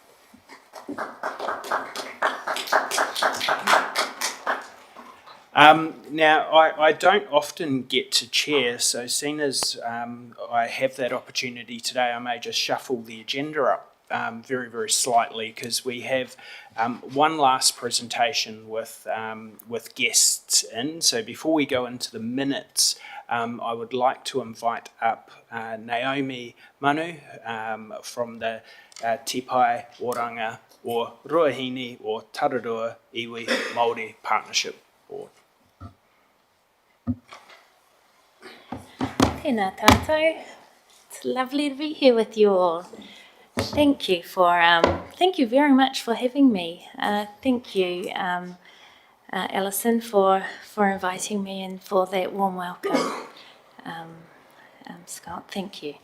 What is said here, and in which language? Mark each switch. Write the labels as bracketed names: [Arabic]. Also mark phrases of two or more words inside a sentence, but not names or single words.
[English] Now, I don't often get to chair, so seeing as I have that opportunity today, I may just shuffle the agenda up very, very slightly, because we have one last presentation with guests in. So before we go into the minutes, I would like to invite up Naomi Manu from the Te Pai Oranga or Ruahine or Tararua Iwi Māori Partnership Board. [Māori] Tēnā tātou. [English] It's lovely to be here with you all. Thank you very much for having me. Thank you, Alison, for inviting me and for that warm welcome. Scott, thank you.